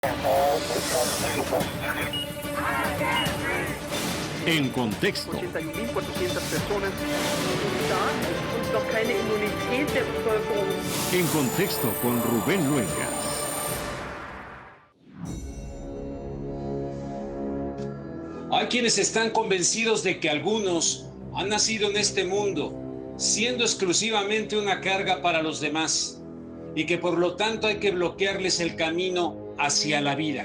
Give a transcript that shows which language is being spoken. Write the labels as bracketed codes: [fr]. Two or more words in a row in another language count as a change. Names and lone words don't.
[es] En contexto. [de] 81.400 personas und noch keine Immunität der Bevölkerung. [es] En contexto con Rubén Luengas. Hay quienes están convencidos de que algunos han nacido en este mundo siendo exclusivamente una carga para los demás y que por lo tanto hay que bloquearles el camino hacia la vida.